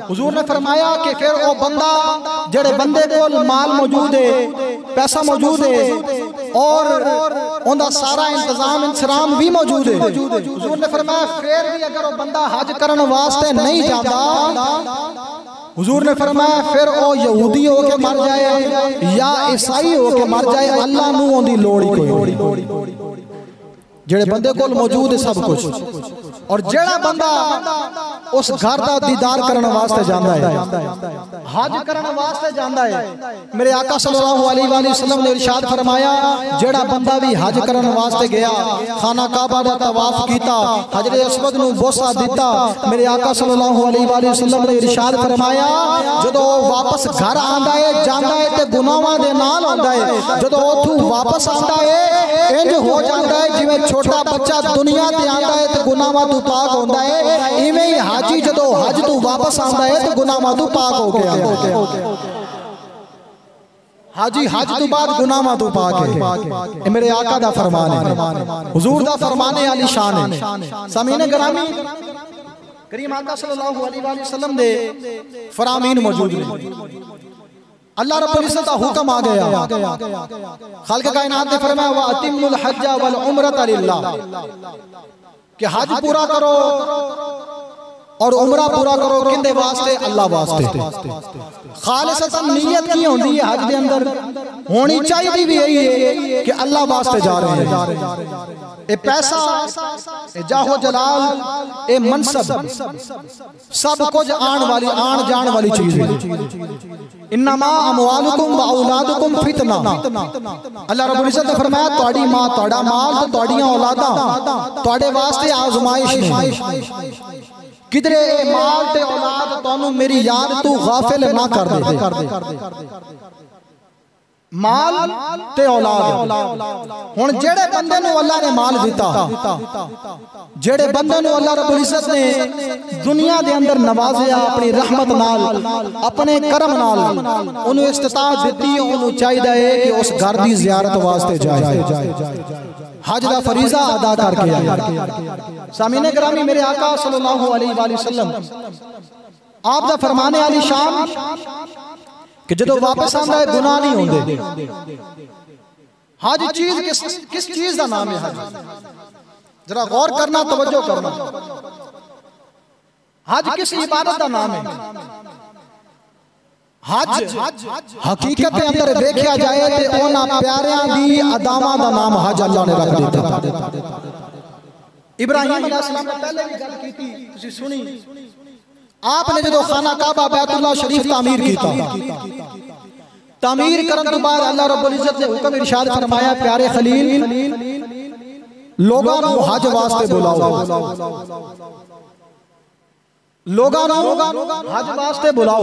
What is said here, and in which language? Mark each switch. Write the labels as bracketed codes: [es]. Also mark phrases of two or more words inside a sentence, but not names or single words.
[hi] हुजूर ने फरमाया कि फिर वो बंदा [pa] ਜੇੜ੍ਹੇ ਬੰਦੇ [hi] को माल मौजूद है, पैसा मौजूद है और उनका सारा इंतजाम इंसराम भी मौजूद है, हुजूर ने फरमाया फिर भी अगर वो बंदा हज करने वास्ते नहीं जाता, हुजूर ने फरमाया फिर वो यहूदी हो के मर जाए या ईसाई हो के मर जाए, [pa] ਅੱਲਾਹ ਨੂੰ ਓਂਦੀ ਲੋੜ ਹੀ ਕੋਈ। ਜੇੜ੍ਹੇ ਬੰਦੇ [hi] को मौजूद है सब कुछ, और [pa] ਜੇੜ੍ਹਾ ਬੰਦਾ [hi] उस घर का दीदार करने वास्ते जाता है, हज करने वास्ते जाता है, मेरे आका [ar] صلى الله عليه [pa] ਵਸੱਲਮ ਨੇ ਇਰਸ਼ਾਦ ਫ਼ਰਮਾਇਆ ਜੇੜ੍ਹਾ ਬੰਦਾ ਭੀ ਹੱਜ ਕਰਨੇ ਵਾਸਤੇ ਗਿਆ, ਖ਼ਾਨਾ ਕਾਬਾ ਦਾ ਤਵਾਫ਼ ਕੀਤਾ, ਹਜਰੇ ਅਸਵਦ ਨੂੰ ਬੋਸਾ ਦਿੱਤਾ, ਮੇਰੇ ਆਕਾ [ar] صلى الله عليه وسلم [pa] ਨੇ ਇਰਸ਼ਾਦ ਫ਼ਰਮਾਇਆ ਜਦੋਂ ਵਾਪਸ ਘਰ ਆਂਦਾ ਹੈ ਜਾਂਦਾ ਹੈ ਤੇ ਗੁਨਾਹਾਂ ਦੇ ਨਾਲ ਆਂਦਾ ਹੈ, ਜਦੋਂ ਓਥੋਂ ਵਾਪਸ ਆਂਦਾ ਹੈ ਇੰਜ ਹੋ ਜਾਂਦਾ ਹੈ ਜਿਵੇਂ ਛੋਟਾ ਬੱਚਾ ਦੁਨੀਆ ਤੇ ਆਂਦਾ ਹੈ ਤੋ ਗੁਨਾਹਾਂ ਤੋਂ ਪਾਕ ਹੋਂਦਾ ਹੈ, ਇਵੇਂ ਹੀ ਹਾਜੀ ਜਦੋਂ ਹੱਜ ਤੋਂ ਵਾਪਸ ਆਂਦਾ ਹੈ ਤੋ ਗੁਨਾਹਾਂ ਤੋਂ ਪਾਕ ਹੋ ਕੇ ਆਂਦਾ ਹੈ। ਹਾਜੀ ਹੱਜ ਤੋ ਬਾਦ ਗੁਨਾਹਾਂ ਤੋਂ ਪਾਕ ਹੈ, ਮੇਰੇ ਆਕਾ ਦਾ ਫ਼ਰਮਾਨ ਹੈ, ਹੁਜ਼ੂਰ ਦਾ ਫ਼ਰਮਾਨੇ ਵਾਲੀ ਸ਼ਾਨ ਹੈ। ਸਾਮੀਨ ਗਿਰਾਮੀ ਕਰੀਮ ਆਕਾ [ar] صلى الله عليه وسلم [pa] ਦੇ ਫ਼ਰਾਮੀਨ ਮੌਜੂਦ ਹੈਂ। [hi] अल्लाह रब्बुल इज्जत का हुक्म आ गया, खालिक कायनात ने फरमाया [ar] و أتموا الحج و العمرة لله, [hi] कि हज पूरा करो और उमरा पूरा करो, [pa] ਕਿੰਦੇ ਵਾਸਤੇ? ਅੱਲਾਹ ਵਾਸਤੇ। [hi] खालिसतन नियत की [pa] ਹੋਂਦੀ ਹੈ ਹੱਜ ਦੇ ਅੰਦਰ, [hi] होनी चाहिए भी यही है कि अल्लाह वास्ते जा रहे हैं। ए पैसा, ए जाहो जलाल, ए मनसब, सब कुछ आन जान वाली चीज है। [ar] إنما أموالكم و أولادكم فتنة, [pa] ਅੱਲਾਹ ਰੱਬੁਲ ਇੱਜ਼ਤ ਨੇ ਫ਼ਰਮਾਇਆ ਤੁਹਾਡੀ ਮਾਂ, ਤੁਹਾਡਾ ਮਾਲ ਤੇ ਤੁਹਾਡੀਆਂ ਔਲਾਦਾਂ ਤੁਹਾਡੇ ਵਾਸਤੇ ਆਜ਼ਮਾਇਸ਼ ਨੇ, ਕਿਧਰੇ ਮਾਲ ਤੇ ਔਲਾਦ ਤੁਹਾਨੂ ਮੇਰੀ ਯਾਦ ਤੂ ਗ਼ਾਫ਼ਿਲ ਨਾ ਕਰ ਦੇ। ਮਾਲ ਤੇ ਔਲਾਦ, ਹੁਣ ਜੇੜ੍ਹੇ ਬੰਦੇ ਨੂ ਅੱਲਾਹ ਨੇ ਮਾਲ ਦਿੱਤਾ, ਜੇੜ੍ਹੇ ਬੰਦੇ ਨੂ ਅੱਲਾਹ ਰੱਬੁਲ ਇੱਜ਼ਤ ਨੇ ਦੁਨੀਆ ਦੇ ਅੰਦਰ ਨਵਾਜ਼ਿਆ ਅਪਣੀ ਰਹਿਮਤ ਨਾਲ, ਅਪਣੇ ਕਰਮ ਨਾਲ, ਉਨ੍ਹੇਂ ਇਸਤਿਤਾਅਤ ਦਿੱਤੀ, ਉਨ੍ਹੇਂ ਚਾਹੀਏ ਹੈ ਕਿ ਉਸ ਘਰ ਕੀ ਜ਼ਿਆਰਤ ਵਾਸਤੇ ਜਾਏ, ਹੱਜ ਦਾ ਫ਼ਰੀਜ਼ਾ ਅਦਾ ਕਰਕੇ ਆਏ। ਸਾਮੀਨੇ ਗਿਰਾਮੀ ਮੇਰੇ ਆਕਾ [ar] صلى الله عليه وسلم [pa] ਆਪ ਦਾ ਫ਼ਰਮਾਨੇ ਵਾਲੀ ਸ਼ਾਨ ਕਿ ਜਦੋਂ ਵਾਪਸ ਆਂਦਾ ਹੈ ਗੁਨਾਹ ਨਹੀਂ ਹੋਂਦੇ। [hi] हज चीज किस चीज का नाम है? हज जरा गौर करना, तवज्जो करना, हज किस इबादत का नाम है? हज हकीकत के अंदर देखा जाए तो [pa] ਉਨ੍ਹਾਂ ਪਿਆਰੀਆਂ ਦੀ ਅਦਾਵਾਂ ਦਾ ਨਾਮ ਹੱਜ ਅੱਲਾਹ ਨੇ ਰੱਖ ਦਿੱਤਾ। ਇਬਰਾਹਿਮ ਅਲੈਹਿੱਸਲਾਮ ਨੇ ਪਹਿਲੇ ਭੀ ਗੱਲ ਕੀਤੀ, ਤੁਸੀਂ ਸੁਣੀ, ਆਪਨੇ ਜੋ ਖ਼ਾਨਾ ਕਾਬਾ ਬੈਤੁੱਲਾਹ ਸ਼ਰੀਫ਼ ਤਾਮੀਰ ਕੀਤਾ, ਤਾਮੀਰ ਕਰਨ ਤੋ ਬਾਦ ਅੱਲਾਹ ਰੱਬੁਲ ਇੱਜ਼ਤ ਨੇ ਹੁਕਮ ਇਰਸ਼ਾਦ ਫ਼ਰਮਾਇਆ ਪਿਆਰੇ ਖ਼ਲੀਲ ਲੋਗਾਂ ਨੂੰ ਹੱਜ ਵਾਸਤੇ ਬੁਲਾਓ, ਲੋਗਾਂ ਨੂੰ ਹੱਜ ਵਾਸਤੇ ਬੁਲਾਓ।